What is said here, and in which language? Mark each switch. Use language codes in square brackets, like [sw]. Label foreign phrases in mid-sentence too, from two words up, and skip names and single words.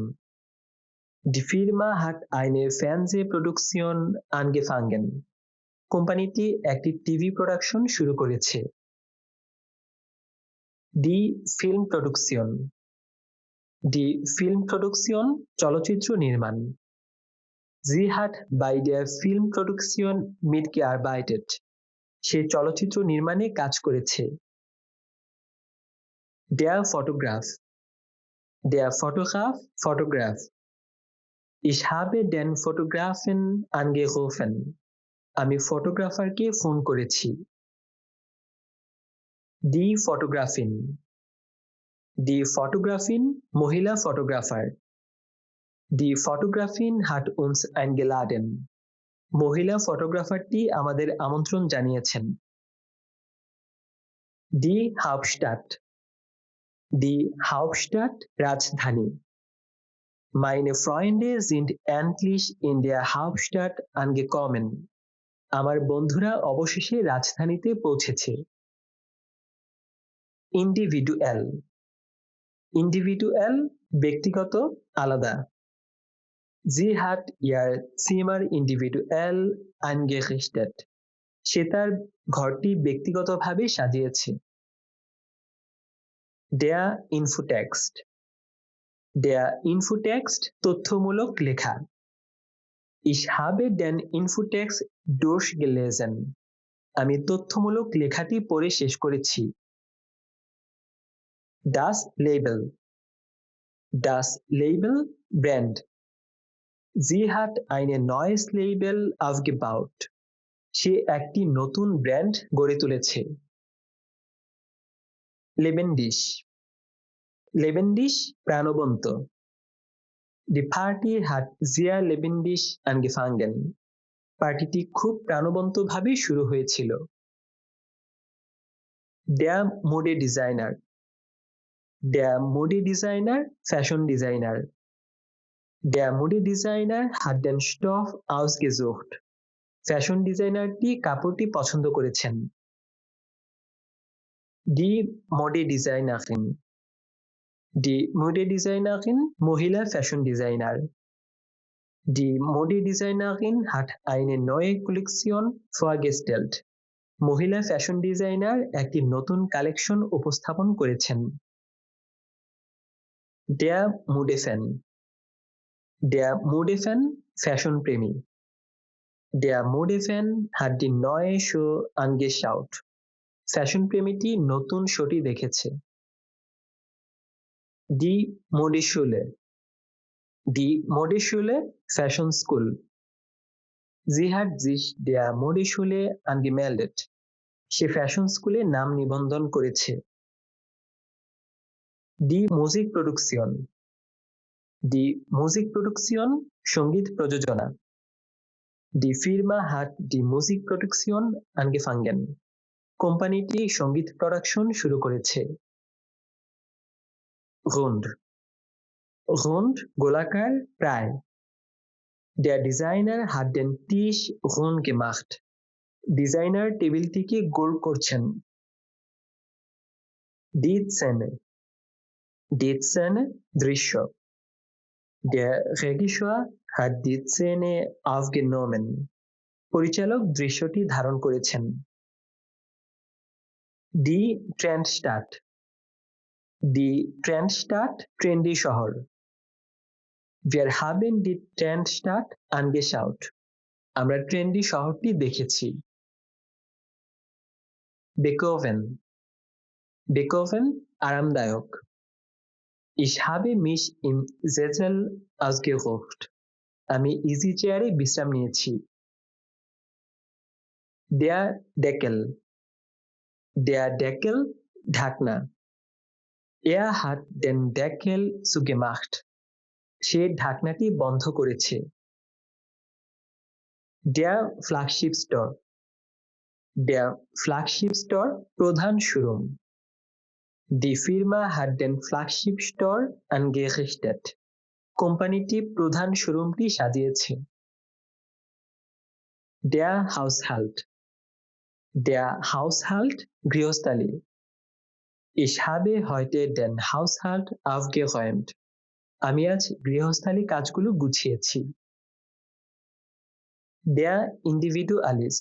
[de] Die Firma hat eine Fernsehproduktion angefangen. [bn] কোম্পানিটি একটি টিভি প্রোডাকশন শুরু করেছে। [de] Die Filmproduktion, die Filmproduktion [bn] চলচ্চিত্র নির্মাণ। [de] Sie hat bei der Filmproduktion mitgearbeitet. [bn] সে চলচ্চিত্র নির্মাণে কাজ করেছে। [de] Der Fotograf, der Fotograf Fotograph. Ich habe den Fotografen angerufen. [bn] আমি ফটোগ্রাফারকে ফোন করেছি। [de] Die Fotografin, die Fotografin [bn] মহিলা ফটোগ্রাফার। [de] Die Fotografin hat uns eingeladen. [bn] মহিলা ফটোগ্রাফারটি আমাদের আমন্ত্রণ জানিয়েছেন। [de] Die Hauptstadt, die Hauptstadt রাজধানী। Meine Freunde sind endlich in der Hauptstadt angekommen. [bn] আমার বন্ধুরা অবশেষে রাজধানীতে পৌঁছেছে। [de] Individual, individual [bn] ব্যক্তিগত আলাদা। [de] Sie hat ihr Zimmer individuell eingerichtet. [bn] সে তার ঘরটি ব্যক্তিগতভাবে সাজিয়েছে। [de] Der Infotext, der Infotext [bn] তথ্যমূলক লেখা। [de] Ich habe den Infotext durchgelesen. [bn] আমি তথ্যমূলক লেখাটি পড়ে শেষ করেছি। [de] Das Label, das Label Brand. Sie hat ein neues Label aufgebaut. [bn] সে একটি নতুন ব্র্যান্ড গড়ে তুলেছে। [de] Lebendig, lebendig প্রাণবন্ত। Die Party hat sehr lebendig angefangen. [bn] পার্টিটি খুব প্রাণবন্তভাবে শুরু হয়েছিল। [de] Der Modedesigner, der Modedesigner [en] fashion designer. [de] Der Modedesigner hat den Stoff ausgesucht. [bn] ফ্যাশন ডিজাইনারটি কাপড়টি পছন্দ করেছেন। [de] Die Modedesignerin, die Modedesignerin মহিলা [en] fashion designer. [de] Die Modedesignerin hat eine neue Kollektion vorgestellt. [bn] মহিলা ফ্যাশন ডিজাইনার একটি নতুন কালেকশন উপস্থাপন করেছেন। [de] Der Modefan, der Modefan [bn] ফ্যাশন প্রেমী। [de] Der Modefan hat die neue Show angeschaut. [bn] ফ্যাশন প্রেমীটি নতুন শোটি দেখেছে। [de] Die Modeschule, die Modeschule [en] fashion school. [de] Sie hat sich der Modeschule angemeldet. [bn] সে ফ্যাশন স্কুলে নাম নিবন্ধন করেছে। [de] Die Musikproduktion, die Musikproduktion [bn] সঙ্গীত প্রযোজনা। [de] Die Firma hat die Musikproduktion angefangen. [bn] কোম্পানিটি সঙ্গীত প্রোডাকশন শুরু করেছে। [de] Rund, rund [bn] গোলাকার প্রায়। [de] Der Designer hat den Tisch rund gemacht. [bn] ডিজাইনার টেবিলটিকে গোল করছেন। [de] Die Szene, die Szene [bn] দৃশ্য। [de] Der Regisseur hat die Szene aufgenommen. [bn] পরিচালক দৃশ্যটি ধারণ করেছেন। [de] Die Trendstadt. Die Trendstadt [bn] ট্রেন্ডি শহর। [de] Wir haben die Trendstadt angeschaut. [bn] আমরা ট্রেন্ডি শহরটি দেখেছি। Bequem. [de] Bequem আরামদায়ক। Ich habe mich im Sessel ausgeruht. [bn] আমি ইজি চেয়ারে বিশ্রাম নিয়েছি। [de] Der Deckel. Der Deckel ঢাকনা। Er hat den Deckel zugemacht. [bn] সে ঢাকনাটি বন্ধ করেছে। [de] Der Flagship Store. Der Flagship Store [bn] প্রধান শোরুম। [de] Die Firma hat den Flagship Store angerichtet. [bn] কোম্পানিটি প্রধান শোরুমটি সাজিয়েছে। [de] Der Haushalt. Der Haushalt গৃহস্থালী। Ich habe heute den Haushalt aufgeräumt. [bn] আমি আজ গৃহস্থালী কাজগুলো গুছিয়েছি। [de] Der Individualist.